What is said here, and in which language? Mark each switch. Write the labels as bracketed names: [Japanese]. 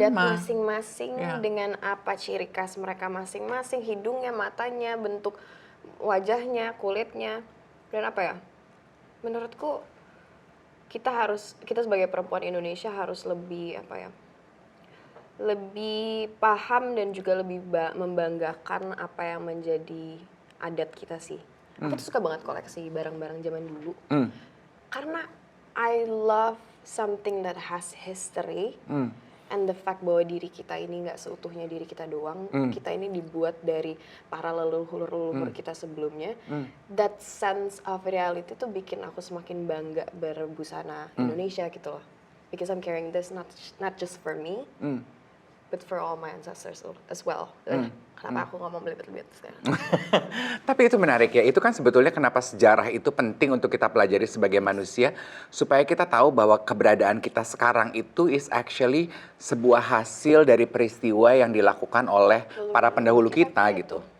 [Indonesian] Adat masing-masing dengan apa ciri khas mereka masing-masing, hidungnya, matanya, bentuk wajahnya, kulitnya, dan apa ya? Menurutku kita sebagai perempuan Indonesia harus lebih lebih paham dan juga lebih membanggakan apa yang menjadi adat kita sih. Aku tuh suka banget koleksi barang-barang zaman dulu. Karena [English] I love something that has history. And the fact [Indonesian] bahwa diri kita ini nggak seutuhnya diri kita doang. Kita ini dibuat dari para leluhur-leluhur kita sebelumnya. [English] That sense of reality [Indonesian] tuh bikin aku semakin bangga berbusana Indonesia gitu loh. [English] because I'm carrying this not just for me, but for all my ancestors as well. [Indonesian] Kenapa aku ngomong belibet-belibet sekarang? Tapi itu menarik ya, itu kan sebetulnya kenapa sejarah itu penting untuk kita pelajari sebagai manusia, supaya kita tahu bahwa keberadaan kita sekarang itu [English] is actually [Indonesian] sebuah hasil dari peristiwa yang dilakukan oleh para pendahulu kita gitu.